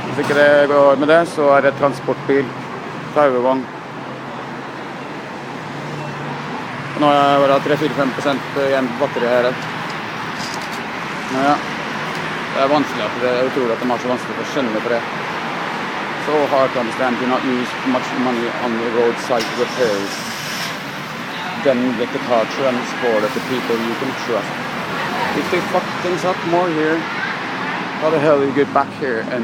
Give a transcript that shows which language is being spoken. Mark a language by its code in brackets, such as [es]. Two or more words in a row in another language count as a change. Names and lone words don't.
[no] Hvis ikke det går med det, så er det transportbil, tauevogn. Nå har jeg bare 3-4-5% igjen på batteriet her. Men ja, det er vanskelig at det er utrolig at de har så vanskelig for å skjønne på det. [en] So hard to understand, do not use much money on the roadside repairs. Then get the car transported to people you can trust. If they fuck things up more here, how the hell do you get back here and